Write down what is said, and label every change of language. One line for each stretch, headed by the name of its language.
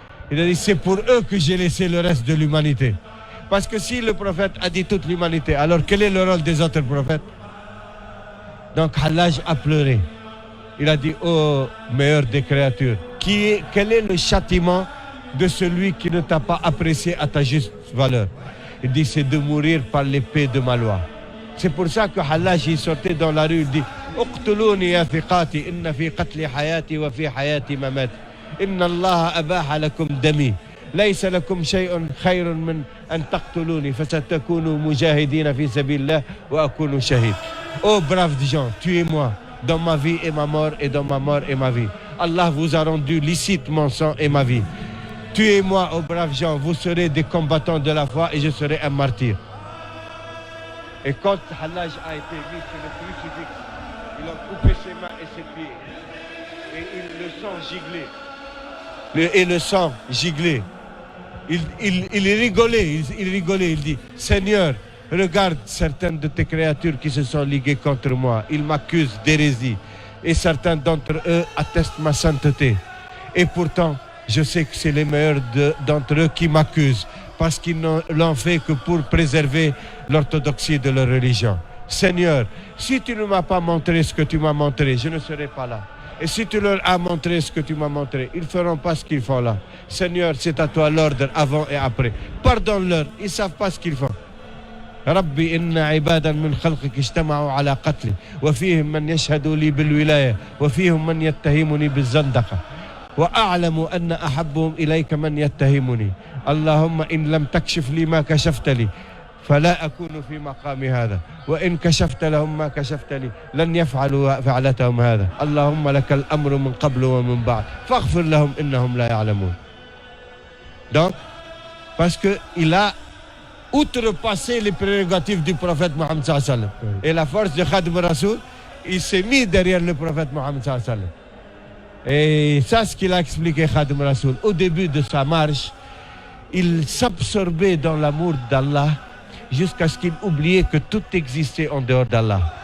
French: Il a dit, c'est pour eux que j'ai laissé le reste de l'humanité. Parce que si le prophète a dit toute l'humanité, alors quel est le rôle des autres prophètes? Donc Hallaj a pleuré. Il a dit, ô meilleur des créatures, quel est le châtiment de celui qui ne t'a pas apprécié à ta juste valeur? Il dit, c'est de mourir par l'épée de ma loi. C'est pour ça que Hallaj il sortait dans la rue, il dit,
Arabic: اقتلوني يا ثقاتي إن في قتل حياتي وفي حياتي مماتي إن الله أباح لكم دمي ليس لكم شيء خير من أن تقتلوني فستكونوا مجاهدين في سبيل الله وأكون شهيد.
French: Oh braves gens, tuez-moi dans ma vie et ma mort et dans ma mort et ma vie. Allah vous a rendu licite mon sang et ma vie. Tuez-moi, ô braves gens, vous serez des combattants de la foi et je serai un martyr. Et quand Hallaj a été mis sur le crucifix, il a coupé ses mains et ses pieds. Et le sang giglait. Le sang giglait. Il rigolait, il dit, Seigneur, regarde certaines de tes créatures qui se sont liguées contre moi. Ils m'accusent d'hérésie. Et certains d'entre eux attestent ma sainteté. Et pourtant, je sais que c'est les meilleurs d'entre eux qui m'accusent. Parce qu'ils l'ont fait que pour préserver l'orthodoxie de leur religion. Seigneur, si tu ne m'as pas montré ce que tu m'as montré, je ne serai pas là. Et si tu leur as montré ce que tu m'as montré, ils ne feront pas ce qu'ils font là. Seigneur, c'est à toi l'ordre avant et après. Pardonne-leur, ils ne savent pas ce qu'ils font.
Arabic: ربي إن عبادا من خلقك اجتمعوا على قتلي وفيهم من يشهد لي بالولاية وفيهم من يتهمني بالزندقة وأعلم أن أحبهم إليك من يتهمني اللهم إن لم تكشف لي ما كشفت لي فلا أكون في مقامي هذا وإن كشفت لهم ما كشفت لي لن يفعلوا فعلتهم هذا اللهم لك الأمر من قبل ومن بعد فاغفر لهم إنهم لا يعلمون.
French: Donc, parce qu'il a outrepassé les prérogatives du prophète Mohammed sallallahu alayhi wa sallam. Et la force de Khadim Rasoul, il s'est mis derrière le prophète Mohammed sallallahu alayhi wa sallam. Et ça, ce qu'il a expliqué Khadim Rasoul. Au début de sa marche, il s'absorbait dans l'amour d'Allah jusqu'à ce qu'il oubliait que tout existait en dehors d'Allah.